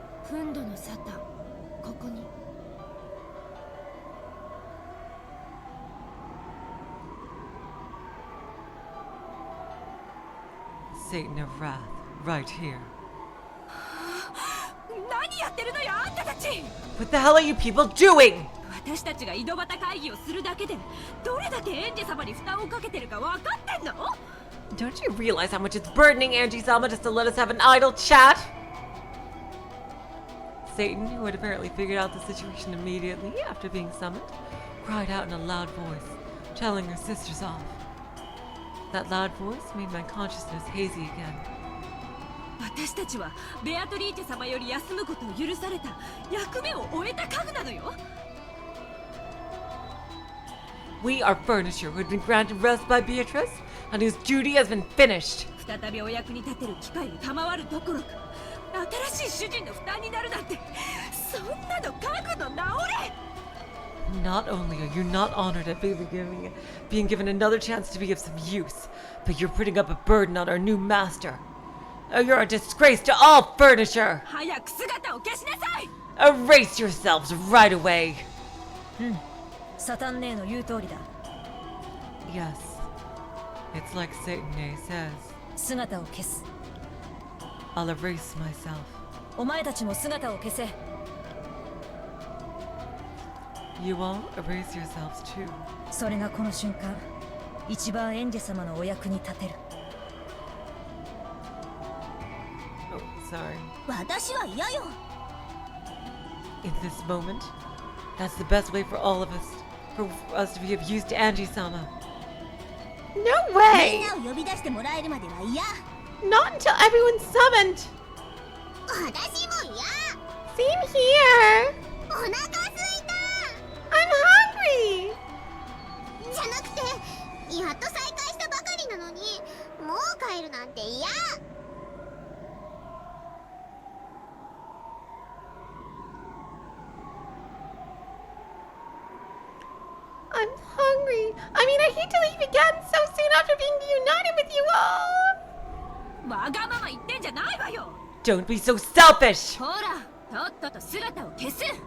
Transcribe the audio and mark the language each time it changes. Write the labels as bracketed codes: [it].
[ja] 憤怒のサタン、ここに。 [en] Satan of wrath, right here. [ja] 何やってるのよあんたたち [en] What the hell are you people doing? [ja] 私たちが井戸端会議をするだけでどれだけエンジェ様に負担をかけてるか分かってんの [en] Don't you realize how much it's burdening Angie-sama just to let us have an idle chat? Satan, who had apparently figured out the situation immediately after being summoned, cried out in a loud voice, telling her sisters off. That loud voice made my consciousness hazy again. [ja] 私たちはベアトリーチェ様より休むことを許された役目を終えた家具なのよ。 [en] We are furniture who had been granted rest by Beatrice and whose duty has been finished. [ja] 再びお役に立てる機会を賜るどころか新しい主人の負担になるなんて、そんなの家具の直れ。 [en] Not only are you not honored at being given another chance to be of some use, but you're putting up a burden on our new master. Oh, you're a disgrace to all furniture! [ja] 早く姿を消しなさい。 [en] Erase yourselves right away! [ja] サタン姉の言う通りだ。 [en] Yes, it's like Satane says. [ja] 姿を消す。 [en] I'll erase myself. [ja] お前たちも姿を消せ。 [en] You all erase yourselves too. [ja] それがこの瞬間、一番エンジェ様のお役に立てる。 [en] Oh, sorry. [ja] 私は嫌よ。 [en] In this moment, that's the best way for all of us, for us to be of use to Angie-sama. No [ja] みん [en] way! [ja] なを呼び出してもらえるまでは嫌。 [en] Not until everyone's summoned! [ja] 私も嫌。 [en] Same here! [ja] お腹すいた。 [en] I'm hungry! [ja] じゃなくて、やっと再開したばかりなのに、もう帰るなんて嫌。 [en] I'm hungry. I mean, I hate to leave again so soon after being reunited with you all! [ja] わがまま言ってんじゃないわよ。 [en] Don't be so selfish! [ja] ほら、とっとと姿を消す。